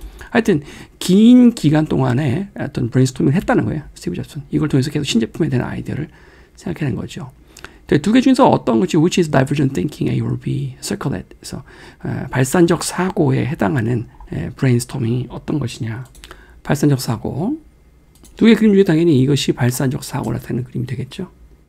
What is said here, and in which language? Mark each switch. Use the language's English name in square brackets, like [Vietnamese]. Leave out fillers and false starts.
[Korean] 하여튼 긴 기간 동안에 어떤 브레인스토밍을 했다는 거예요. 스티브 잡스는. 이걸 통해서 계속 신제품에 대한 아이디어를 생각해낸 거죠. 두 개 중에서 어떤 것이 [English] which is divergent thinking A or B circle it. [Korean] 그래서 발산적 사고에 해당하는 브레인스토밍이 어떤 것이냐. 발산적 사고. 두 개 그림 중에 당연히 이것이 발산적 사고를 나타내는 그림이 되겠죠.